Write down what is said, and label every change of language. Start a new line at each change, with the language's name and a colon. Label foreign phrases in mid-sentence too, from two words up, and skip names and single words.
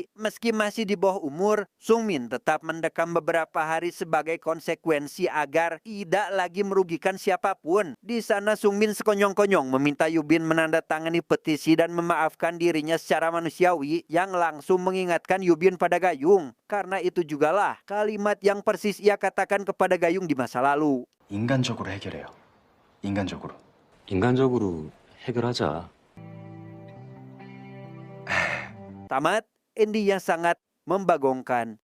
Indonesian: Meski masih di bawah umur, Sungmin tetap mendekam beberapa hari sebagai konsekuensi agar tidak lagi merugikan siapapun. Di sana Sungmin sekonyong-konyong meminta Yubin menandatangani petisi dan memaafkan dirinya secara manusiawi yang langsung mengingatkan Yubin pada Gayung. Karena itu jugalah kalimat yang persis ia katakan kepada Gayung di masa lalu.
Korean: 인간적으로 해결해요. 인간적으로. 인간적으로 해결하자.
Indonesian: Tamat, ending yang sangat membagongkan.